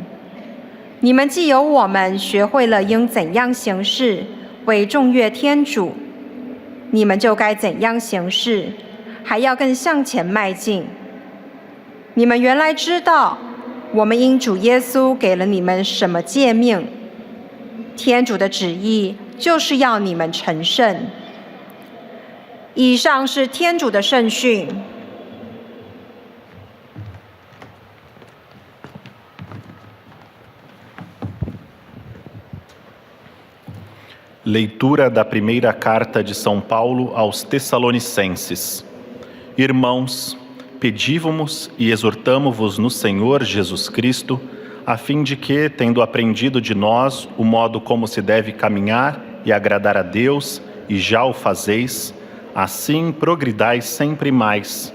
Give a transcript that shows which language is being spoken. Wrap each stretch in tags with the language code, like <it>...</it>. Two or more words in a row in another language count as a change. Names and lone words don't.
<zh>你们既有我们学会了应怎样行事，为众悦天主，你们就该怎样行事， 还要更向前迈进。你们原来知道，我们因主耶稣给了你们什么诫命。天主的旨意就是要你们成圣。以上是天主的圣训。</zh> <pt>Leitura da primeira carta de São Paulo aos Tessalonicenses. Irmãos, pedívamos e exortamo-vos no Senhor Jesus Cristo, a fim de que, tendo aprendido de nós o modo como se deve caminhar e agradar a Deus, e já o fazeis, assim progridais sempre mais.</pt>